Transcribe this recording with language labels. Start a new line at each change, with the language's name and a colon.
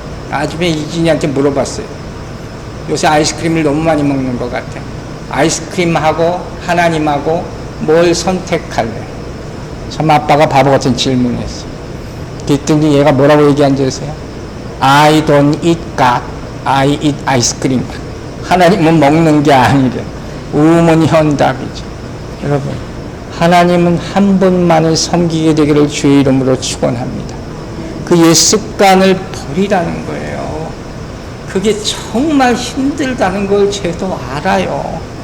Korean: 아침에 이진이한테 물어봤어요. 요새 아이스크림을 너무 많이 먹는 것 같아요. 아이스크림하고 하나님하고 뭘 선택할래? 참 아빠가 바보 같은 질문을 했어요. 그랬더니 얘가 뭐라고 얘기한 줄 아세요?
English: I don't eat God, I eat ice cream.
Korean: 하나님은 먹는 게 아니래. 우문현답이죠. 여러분, 하나님은 한 분만을 섬기게 되기를 주의 이름으로 축원합니다. 그 옛 습관을 버리라는 거예요. 그게 정말 힘들다는 걸 저도 알아요.